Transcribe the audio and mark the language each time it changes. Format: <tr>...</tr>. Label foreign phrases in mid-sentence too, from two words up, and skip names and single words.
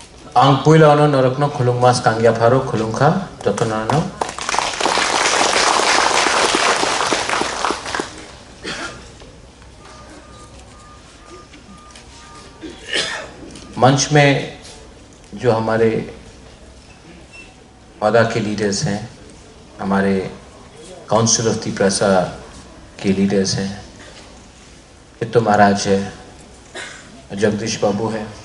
<trp>Angpuila ono norokno khulung mas kangya pharo khulung kha jotonano.</trp> <hi>मंच में जो हमारे वादा के लीडर्स हैं, हमारे काउंसिल ऑफ तिप्रासा के लीडर्स हैं, हितो महाराज है, जगदीश बाबू है,</hi>